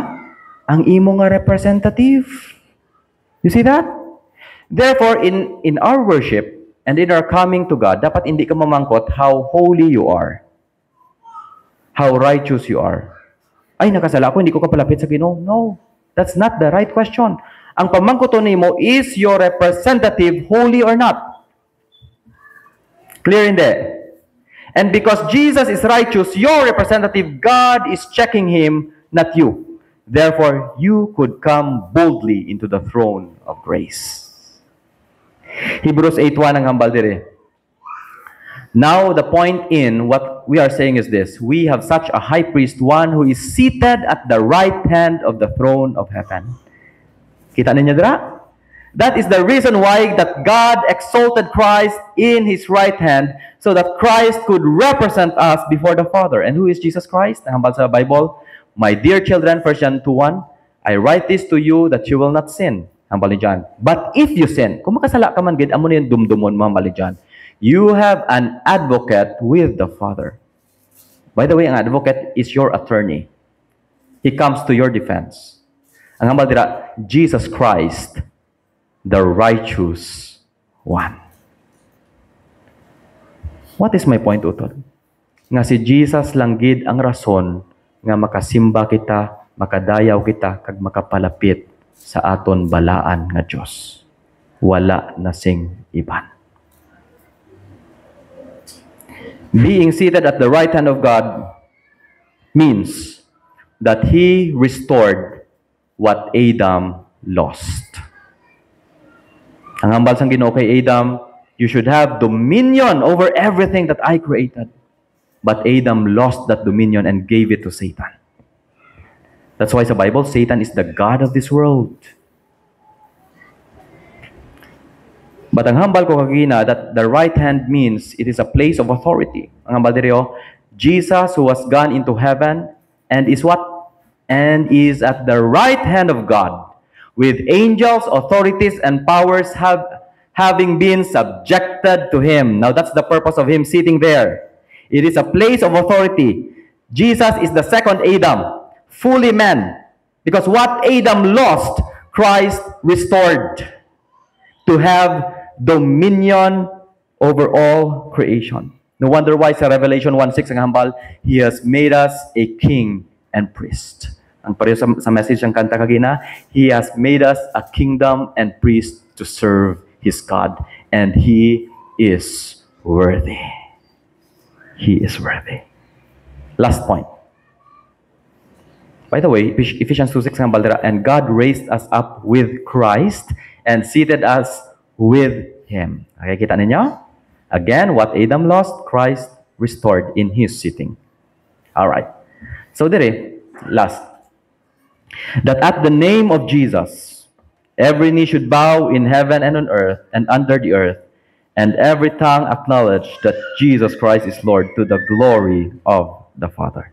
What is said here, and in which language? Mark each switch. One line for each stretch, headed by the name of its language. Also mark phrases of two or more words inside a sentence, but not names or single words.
Hiligaynon: Ang imo nga representative.
English: You see that? Therefore, in our worship and in our coming to God,
Hiligaynon: dapat hindi ka mamangkot
English: how holy you are. How righteous you are.
Hiligaynon: Ay, nakasala ako, hindi ko kapalapit sa Ginoo.
English: No, that's not the right question.
Hiligaynon: Ang pamangkoton nimo,
English: is your representative holy or not? Clear in there? And because Jesus is righteous, your representative, God is checking him, not you. Therefore, you could come boldly into the throne of grace.
Hiligaynon: Hebrews 8:1 ang hambal dire.
English: Now, the point in what we are saying is this. We have such a high priest, one who is seated at the right hand of the throne of heaven.
Hiligaynon: Kita ninyo dira?
English: That is the reason why that God exalted Christ in His right hand so that Christ could represent us before the Father. And who is Jesus Christ?
Hiligaynon: Ang hambal sa
English: Bible, my dear children, 1 John 2:1, I write this to you that you will not sin.
Hiligaynon: Hambal ni
English: John. But if you sin,
Hiligaynon: kung makasala ka man, gid amo na yung dumdumon mo, hambal ni John.
English: You have an advocate with the Father. By the way, ang advocate is your attorney. He comes to your defense.
Hiligaynon: Ang hambal dira,
English: Jesus Christ, the righteous one. What is my point, utod?
Hiligaynon: Nga si Jesus lang gid ang rason nga makasimba kita, makadayaw kita, kag makapalapit sa aton balaan nga Dios. Wala na sing iban.
English: Being seated at the right hand of God means that He restored what Adam lost.
Hiligaynon: Ang hambal sang Ginoo kay
English: Adam, you should have dominion over everything that I created. But Adam lost that dominion and gave it to Satan. That's why sa Bible, Satan is the God of this world. But
Hiligaynon: ang hambal ko kagina
English: that the right hand means it is a place of authority.
Hiligaynon: Ang hambal diri
English: Jesus who was gone into heaven and is what? And is at the right hand of God with angels, authorities, and powers having been subjected to him. Now that's the purpose of him sitting there. It is a place of authority. Jesus is the second Adam, fully man. Because what Adam lost, Christ restored to have dominion over all creation. No wonder why sa Revelation 1:6
Hiligaynon: ang hambal,
English: He has made us a king and priest.
Hiligaynon: Ang pareho sa message ng kanta kagina,
English: He has made us a kingdom and priest to serve His God. And He is worthy. He is worthy. Last point. By the way, Ephesians 2:6
Hiligaynon: ang hambal,
English: and God raised us up with Christ and seated us with Him.
Hiligaynon: Okay, kita ninyo?
English: Again, what Adam lost, Christ restored in His sitting. Alright. So, dire, last. That at the name of Jesus, every knee should bow in heaven and on earth and under the earth, and every tongue acknowledge that Jesus Christ is Lord to the glory of the Father.